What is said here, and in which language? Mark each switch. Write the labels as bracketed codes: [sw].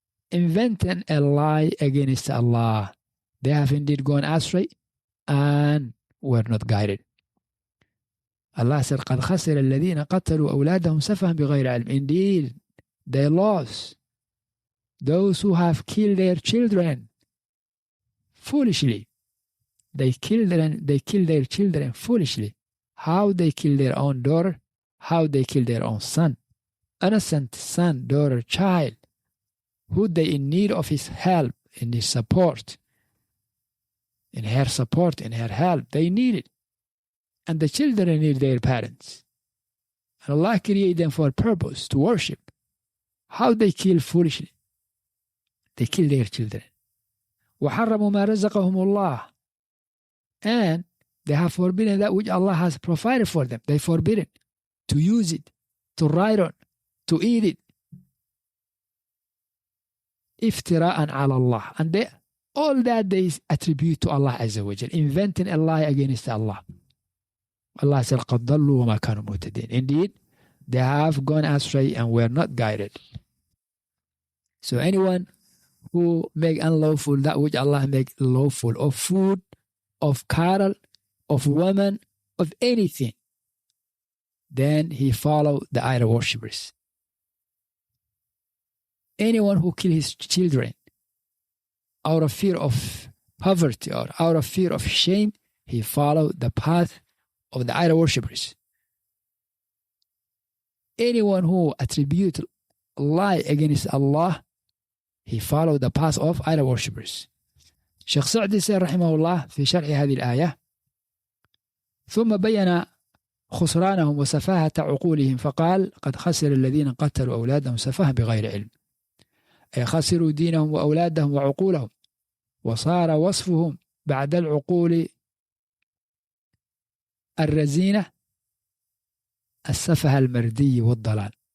[en] Inventing a lie against Allah. They have indeed gone astray and were not guided. Allah said, [ar] قَدْ خَسِرَ الَّذِينَ قَتَلُوا أَوْلَادَهُمْ سَفَهًا بِغَيْرِ عِلْمٍ. [en] Indeed, they lost those who have killed their children foolishly. They kill their children foolishly. How they kill their own daughter, how they kill their own son. Innocent son, daughter, child, who they in need of his help, in his support, in her support, in her help. They need it. And the children need their parents. And Allah created them for a purpose, to worship. How they kill foolishly? They kill their children. [ar] وَحَرَّمُوا مَا رَزَقَهُمُ اللَّهِ. [en] And they have forbidden that which Allah has provided for them. They forbidden to use it, to ride on, to eat it. [ar] Iftira'an ala Allah. [en] And all that they attribute to Allah Azza wa Jal, inventing a lie against Allah. Allah said, [ar] قَدْ ضَلُّوا وَمَا كَانُوا مُهْتَدِينَ. [en] Indeed, they have gone astray and were not guided. So anyone who make unlawful that which Allah make lawful, of food, of cattle, of women, of anything, then he follow the idol worshippers. Anyone who kill his children out of fear of poverty or out of fear of shame, he follow the path of the idol worshippers. Anyone who attribute lie against Allah, he follow the path of idol worshippers. Shaykh Sa'di said [ar] رحمه الله في شرح هذه الآية: ثم بين خسرانهم وسفاهة عقولهم فقال قد خسر الذين قتلوا أولادهم سفها بغير علم، أي خسروا دينهم وأولادهم وعقولهم، وصار وصفهم بعد العقول الرزينة السفه المردي والضلال.